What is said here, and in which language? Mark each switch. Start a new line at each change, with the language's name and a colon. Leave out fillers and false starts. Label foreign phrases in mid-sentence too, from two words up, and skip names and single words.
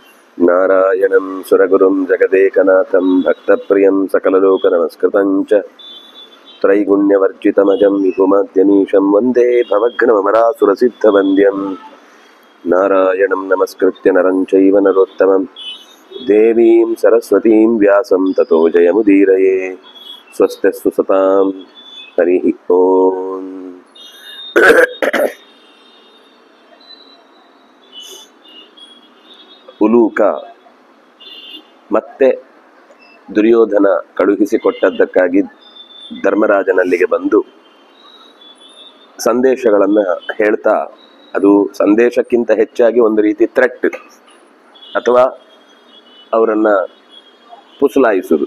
Sanskrit: ನಾರಾಯಣಂ ಸುರಗುರುಂ ಜಗದೇಕನಾಥಂ ಭಕ್ತಪ್ರಿಯಂ ಸಕಲಲೋಕನಮಸ್ಕೃತಂ ಚ ತ್ರೈಗುಣ್ಯವರ್ಜಿತಮಜಂ ವಿಪುಮಾದ್ಯನೀಶಂ ವಂದೇ ಭವಘ್ನಮರಾಸುರಸಿದ್ಧವಂದ್ಯಂ ನಾರಾಯಣಂ ನಮಸ್ಕೃತ್ಯ ನರಂ ಚೈವ ನರೋತ್ತಮಂ ದೇವೀಂ ಸರಸ್ವತೀಂ ವ್ಯಾಸಂ ತತೋ ಜಯಮುದೀರಯೇ. ಸ್ವಸ್ತಿಸ್ತು ಸತಾಂ. ಹರಿ ಓಂ.
Kannada: ಉಲೂಕ ಮತ್ತೆ ದುರ್ಯೋಧನ ಕಳುಹಿಸಿಕೊಟ್ಟದ್ದಕ್ಕಾಗಿ ಧರ್ಮರಾಜನಲ್ಲಿಗೆ ಬಂದು ಸಂದೇಶಗಳನ್ನು ಹೇಳ್ತಾ, ಅದು ಸಂದೇಶಕ್ಕಿಂತ ಹೆಚ್ಚಾಗಿ ಒಂದು ರೀತಿ ಥ್ರೆಟ್ ಅಥವಾ ಅವರನ್ನು ಪುಸಲಾಯಿಸುವುದು.